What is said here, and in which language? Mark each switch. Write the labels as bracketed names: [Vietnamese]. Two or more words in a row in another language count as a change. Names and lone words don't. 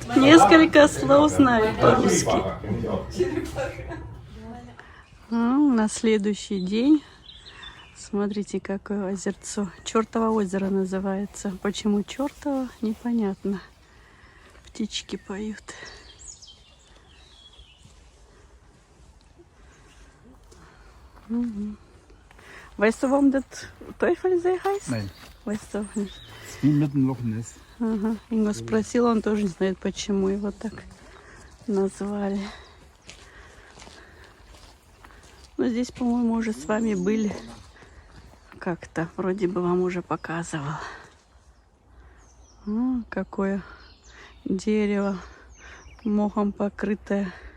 [Russian] Несколько слов знает по-русски. На следующий день. Смотрите, какое озерцо. Чертово озеро называется. Почему чертово, непонятно. Птички поют. [German] Weißt du, warum das Teufelsee heißt? Nein. Weißt du auch nicht. Ist wie mit dem Loch Ness. [Russian] Ага. Инга спросила, он тоже не знает, почему его так назвали. Но здесь, по-моему, уже с вами были. Как-то вроде бы вам уже показывала. Какое дерево мохом покрытое.